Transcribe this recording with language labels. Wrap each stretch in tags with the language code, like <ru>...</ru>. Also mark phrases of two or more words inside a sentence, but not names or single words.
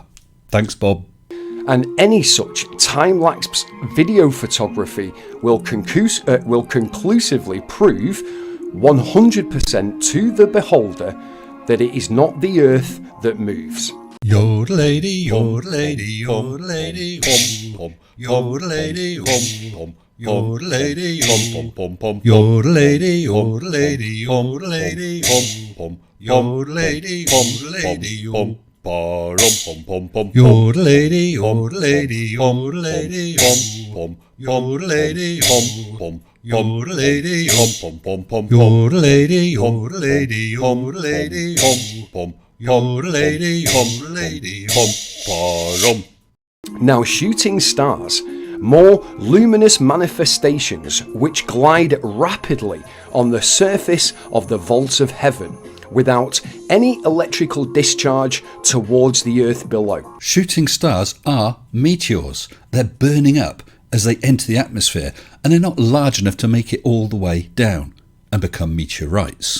<en>Thanks, Bob. And any such time-lapse video photography will conclusively prove 100% to the beholder that it is not the Earth that moves. Yodelady, yodelady, yodelady, hom, hom. Yodelady, hom, hom. Yodelady, hom, hom, hom. Yodelady, yodelady, yodelady, hom, hom. Yodelady, yodelady, hom. Pom pom pom. Yodelady, yodelady, yodelady, hom, hom. Yodelady, hom, hom. Yodelady, hom, pom pom pom. Yodelady, yodelady, yodelady, hom, hom. Yodelady, yodelady, hom, pom. Now, shooting stars more luminous manifestations which glide rapidly on the surface of the vault of heaven without any electrical discharge towards the earth below. Shooting stars are meteors. They're burning up as they enter the atmosphere, and they're not large enough to make it all the way down and become meteorites.</en>